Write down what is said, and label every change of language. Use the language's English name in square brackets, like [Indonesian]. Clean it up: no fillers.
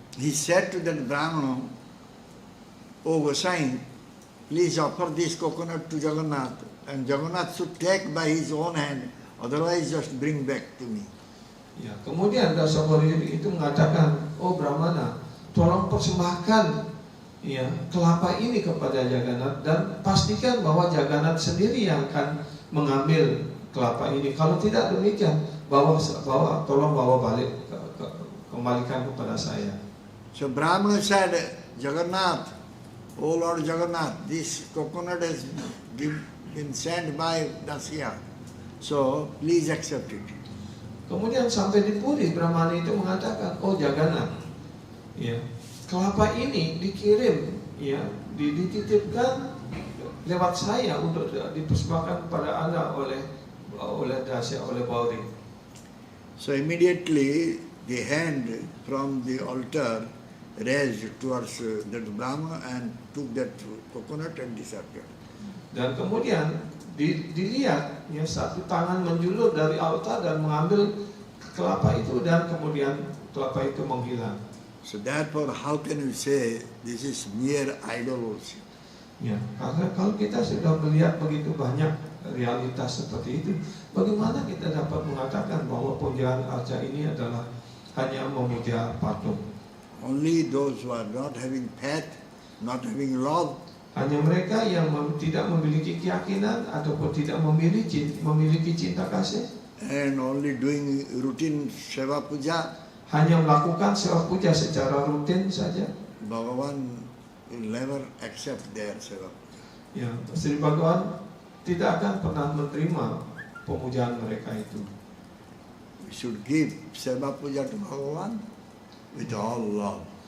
[English] He said to that Brahmana, "Oh Gosai, please offer this coconut to Jagannath, and Jagannath should take by his own hand, otherwise just bring back to me." [Indonesian] Ya, kemudian Dasamuruidi itu mengatakan, "Oh Brahmana, tolong persembahkan ya kelapa ini kepada Jagannath dan pastikan bahwa Jagannath sendiri yang akan mengambil kelapa ini. Kalau tidak demikian, tolong bawa balik, kembalikan kepada saya." [English] So Brahmana said, "Jagannath, oh Lord Jagannath, this coconut has been sent by Dasya, so please accept it." [Indonesian] Kemudian sampai di Puri, Brahmana itu mengatakan, "Oh Jagannath, ya kelapa ini dikirim, ya dititipkan lewat saya untuk dipersembahkan kepada Anda oleh Dasya, oleh Bauri." [English] So immediately the hand from the altar raised towards that Brahma and took that coconut and disappeared. [Indonesian] Dan kemudian dilihat ya satu tangan menjulur dari altar dan mengambil kelapa itu dan kemudian kelapa itu menghilang. [English] So therefore, how can you say this is mere idol worship? [Indonesian] Ya, karena kalau kita sudah melihat begitu banyak realitas seperti itu, bagaimana kita dapat mengatakan bahwa pujaan arca ini adalah hanya memuja patung? [English] Only those who are not having faith, not having love, [Indonesian] Hanya mereka yang tidak memiliki keyakinan ataupun tidak memiliki cinta kasih, [English] and only doing routine seva puja, [Indonesian] hanya melakukan sewa puja secara rutin saja, [English] Bhagavan will never accept their seva puja. [Indonesian] ya Sri Bhagavan tidak akan pernah menerima pemujaan mereka itu. [English] We should give seva puja to Bhagavan with all love.